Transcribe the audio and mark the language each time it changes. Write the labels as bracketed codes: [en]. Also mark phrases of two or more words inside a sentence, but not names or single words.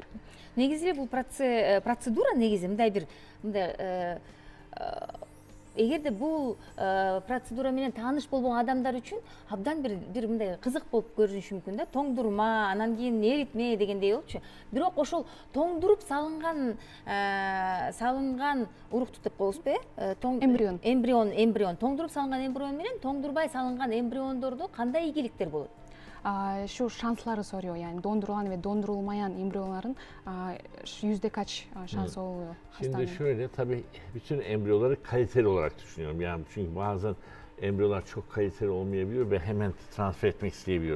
[ky] Негизи бул процедура негизи мындай бир мындай эгерде бул процедура менен тааныш болбогон адамдар үчүн абдан бир мындай кызык болуп көрүнүшү мүмкүн да. Тоңдурма, анан кийин эритме дегендей болчу. Бирок ошол тоңдуруп салынган урукту деп коебузбу? Эмбрион. Тоңдуруп салынган эмбрион менен тоңдурбай салынган эмбриондордо кандай ийгиликтер болот? [tr] Şu şansları soruyor, yani dondurulan ve dondurulmayan embriyoların yüzde kaç şansı oluyor hastanın? Şimdi şöyle, tabii bütün embriyoları kaliteli olarak düşünüyorum. Yani çünkü bazen embriyolar çok kaliteli olmayabiliyor ve hemen transfer etmek isteyebiliyoruz.